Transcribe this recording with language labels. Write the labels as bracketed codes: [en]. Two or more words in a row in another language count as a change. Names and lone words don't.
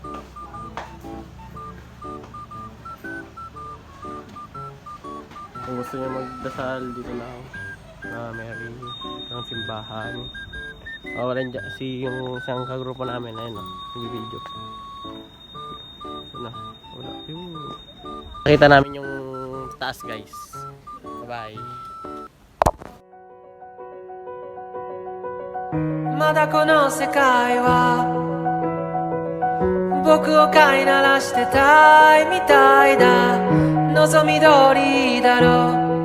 [tl] Kung gusto niyo magdasal dito lang. Mary, ito ang simbahan. Wala dyan. Yung isang kagrupo namin, ayun o, yung video. Ito na, wala. Nakita namin yung taas guys. Bye-bye. [ja] まだこの世界は僕を飼いならしてたいみたいだ望み通りだろ